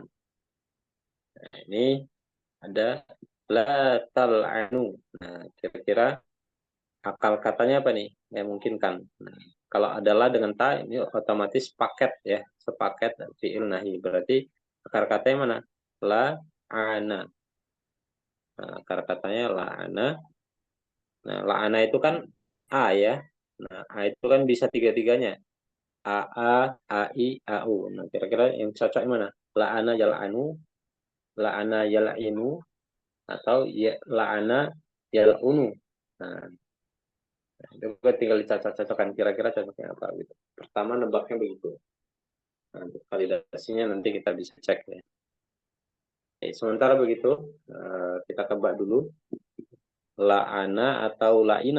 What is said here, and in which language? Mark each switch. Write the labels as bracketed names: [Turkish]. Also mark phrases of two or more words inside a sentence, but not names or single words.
[Indonesian] Nah, ini ada [Arabic] لا تلعنوا. [Indonesian] Nah, kira-kira akal katanya apa nih? Ya mungkin kan. Nah, kalau adalah dengan ta ini otomatis paket ya, sepaket [Arabic] فعل نهي. [Indonesian] Berarti akar katanya mana? La ana. Nah, akar katanya la ana. Nah, la ana itu kan a ya. Nah, a itu kan bisa tiga-tiganya. A, a, i, a, u. Nah, kira-kira yang cocok yang mana? [Arabic] لعن يلعن لعن يلعن, [Indonesian] atau ya, [Arabic] لعن يلعن. [Indonesian] Nah, itu kan tinggal dicocok-cocokkan kira-kira cocoknya apa gitu. Pertama nebaknya begitu. Nah, untuk validasinya nanti kita bisa cek ya. Oke, sementara begitu kita tebak dulu la'ana atau la'ina.